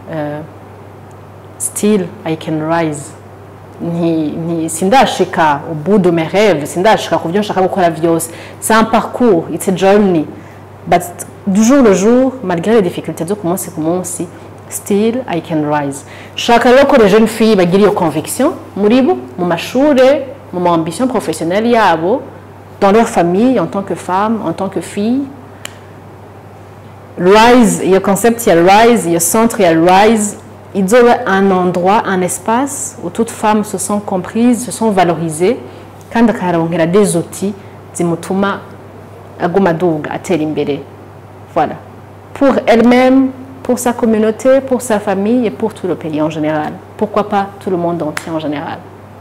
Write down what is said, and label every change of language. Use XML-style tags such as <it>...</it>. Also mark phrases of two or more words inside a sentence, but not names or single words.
<en>still I can rise</en> <fr>sindashika au bout de mes rêves</fr> <rn>sindashika ku byo nshaka gukora byose</rn> <fr>c'est un parcours</fr> <en>it's a journey</en> <fr>but du jour le jour malgré les difficultés</fr> <rn>zo kumunsi ku munsi</rn> <en>still I can rise</en> <rn>shaka rero ko</rn> <fr>les jeunes filles</fr> <rn>bagira iyo</rn> <fr>conviction</fr> <rn>muri bo mu mashure mu</rn> <fr>ambition professionnelle yabo dans leur famille en tant que femme en tant que fille Rise il y a concept il y a Rise il y a centre il y a Rise il y a un endroit, un espace où toutes femmes se sont comprises, se sont valorisées, quand il y a des outils,</fr> <rn>zimutuma agumaduga atera imbere.</rn> <fr>Voilà. Pour elle-même, pour sa communauté, pour sa famille et pour tout le pays en général. Pourquoi pas tout le monde entier en général.</fr>